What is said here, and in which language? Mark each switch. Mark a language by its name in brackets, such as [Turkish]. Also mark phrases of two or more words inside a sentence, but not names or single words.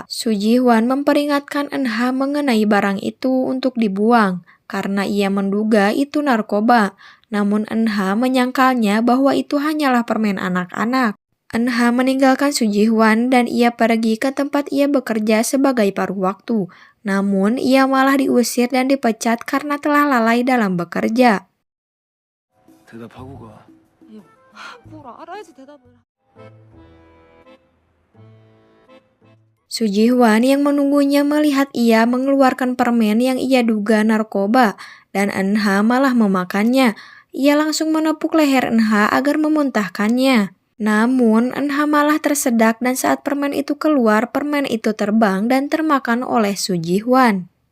[Indonesian] Su Ji Hwan memperingatkan Eunha mengenai barang itu untuk dibuang, karena ia menduga itu narkoba. Namun Eunha menyangkalnya bahwa itu hanyalah permen anak-anak. Eunha meninggalkan Su Ji Hwan dan ia pergi ke tempat ia bekerja sebagai paruh waktu. Namun, ia malah diusir dan dipecat karena telah lalai dalam bekerja. [Korean] 대답하고 가. 뭘 알아야지 대답을. [Indonesian] Su Ji Hwan yang menunggunya melihat ia mengeluarkan permen yang ia duga narkoba dan Eunha malah memakannya. Ia langsung menepuk leher Eunha agar memuntahkannya. Namun, Eunha malah tersedak dan saat permen itu keluar, permen itu terbang dan termakan oleh Su Ji Hwan.